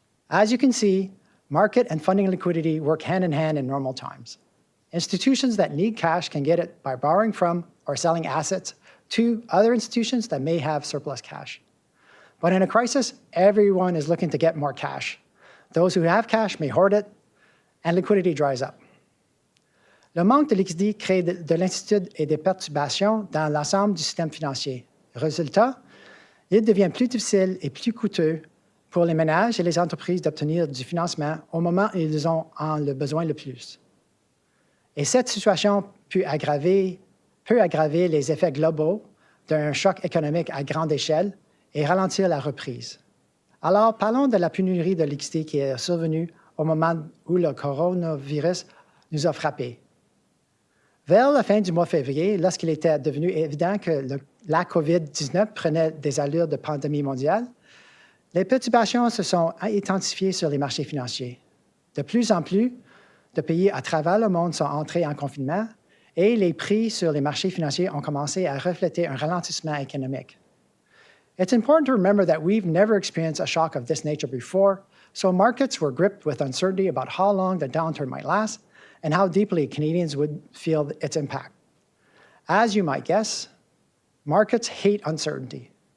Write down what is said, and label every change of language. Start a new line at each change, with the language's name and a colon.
English: As you can see, market and funding liquidity work hand in hand in normal times. Institutions that need cash can get it by borrowing from or selling assets to other institutions that may have surplus cash. But in a crisis, everyone is looking to get more cash. Those who have cash may hoard it, and liquidity dries up.
French: Le manque de liquidité crée de l'incertitude et des perturbations dans l'ensemble du système financier. Résultat, il devient plus difficile et plus coûteux pour les ménages et les entreprises d'obtenir du financement au moment où ils en ont le besoin le plus. Et cette situation peut aggraver les effets globaux d'un choc économique à grande échelle et ralentir la reprise. Alors, parlons de la pénurie de liquidité qui est survenue au moment où le coronavirus nous a frappés. Vers la fin du mois de février, lorsqu'il était devenu évident que la COVID-19 prenait des allures de pandémie mondiale, les perturbations se sont intensifiées sur les marchés financiers. De plus en plus de pays à travers le monde sont entrés en confinement et les prix sur les marchés financiers ont commencé à refléter un ralentissement économique.
English: It's important to remember that we've never experienced a shock of this nature before, so markets were gripped with uncertainty about how long the downturn might last and how deeply Canadians would feel its impact. As you might guess, markets hate uncertainty.